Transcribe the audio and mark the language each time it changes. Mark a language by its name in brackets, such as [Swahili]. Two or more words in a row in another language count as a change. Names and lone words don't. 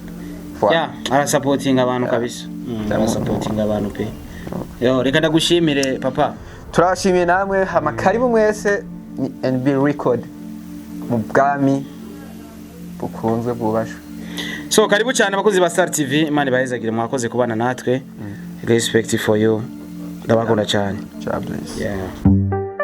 [Kinyarwanda] ya ara supporting abantu kabisa ara supporting abantu pe yo reka ndagushimire papa turashimiye namwe hama karibu mwese ni NB record mu bwami bukunzwe bwubashwe so karibu cyane abakozi ba Star TV imana bahezagire mwakoze kubana natwe [English] respect for you [Kinyarwanda] ndabakunda cyane [English] God bless yeah